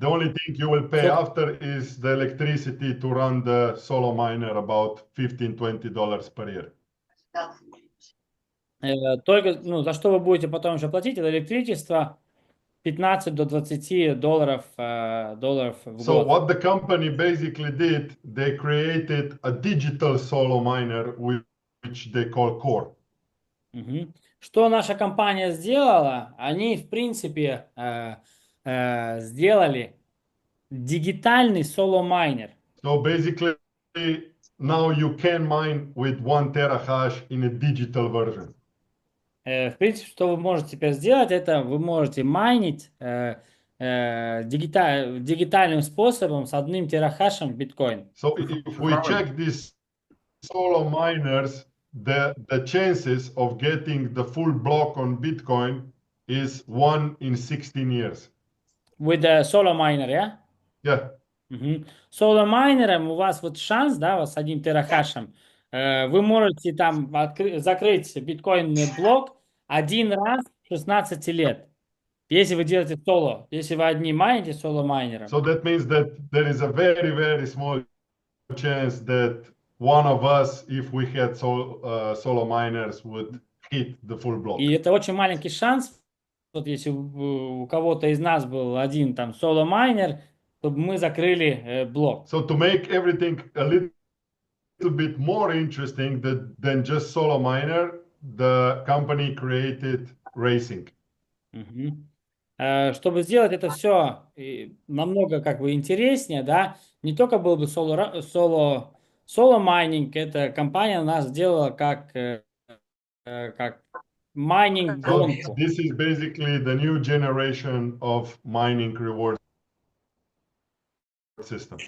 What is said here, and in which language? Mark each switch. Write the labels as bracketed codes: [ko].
[en] The only thing you will pay after is the electricity to run the solo miner, about $15, $20 per year. [ru] Только, ну, за что вы будете потом еще платить, это электричество 15 до 20 долларов в [en] So [ru] год. [en] what the company basically did, they created a digital solo miner which they call Core. Мгм. [ru] Что наша компания сделала? Они, в принципе, сделали дигитальный соло-майнер. [en] So basically, now you can mine with 1 terahash in a digital version. [ru] В принципе, что вы можете теперь сделать, это вы можете майнить дигитальным способом с 1 терахашем биткоин. [en] So if we check these solo miners, the chances of getting the full block on Bitcoin is 1 in 16 years. With the solo miner, yeah? Yeah. [ru] Соло майнером у вас вот шанс, да, у вас с 1 терахашем, вы можете там закрыть биткоинный блок один раз в 16 лет. Если вы делаете соло, если вы одни майните соло майнером. [en] So that means that there is a very, very small chance that one of us, if we had solo miners, would hit the full block. [ru] И это очень маленький шанс. Вот если у кого-то из нас был один там соло майнер, чтобы мы закрыли блок. [en] So to make everything a little bit more interesting than just solo miner, the company created racing. [ru] Чтобы сделать это все намного как бы интереснее, да, не только был бы соло майнинг, эта компания у нас сделала как майнинг гонку. [en] This is basically the new generation of mining reward system.